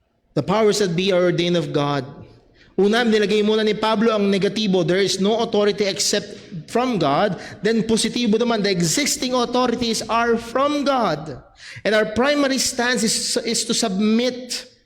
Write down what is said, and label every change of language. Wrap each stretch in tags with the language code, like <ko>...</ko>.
<en>The powers that be are ordained of God.</en> <tl>Una, nilagay muna ni Pablo ang negatibo.</tl> <en>There is no authority except from God. Then</en> <tl>positibo naman,</tl> <en>the existing authorities are from God. And our primary stance is to submit.</en>